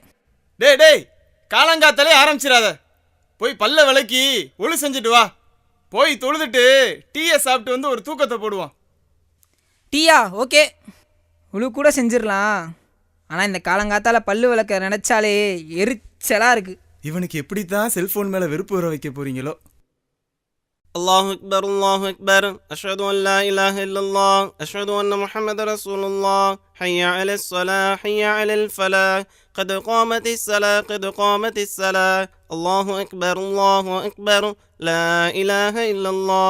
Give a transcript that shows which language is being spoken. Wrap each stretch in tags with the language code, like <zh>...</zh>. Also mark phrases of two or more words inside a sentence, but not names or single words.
<ta>டேய் டேய், காலங்காத்தாலே ஆரம்பிச்சிடாத. போய் பல்ல விளக்கி ஒளி செஞ்சுட்டு வா. போய் தொழுதுட்டு டீயை சாப்பிட்டு வந்து ஒரு தூக்கத்தை போடுவான். டீயா? ஓகே, உழு கூட செஞ்சிடலாம். ஆனால் இந்த காலங்காத்தால் பல்லு விளக்க நினச்சாலே எரிச்சலாக இருக்குது. இவனுக்கு எப்படித்தான் செல்போன் மேலே வெறுப்பு வர வைக்க போறீங்களோ?</ta> <ar>الله أكبر الله أكبر أشهد أن لا إله إلا الله أشهد أن محمد رسول الله حي على الصلاة حي على الفلاح قد قامت الصلاة قد قامت الصلاة الله أكبر لا إله إلا الله</ar>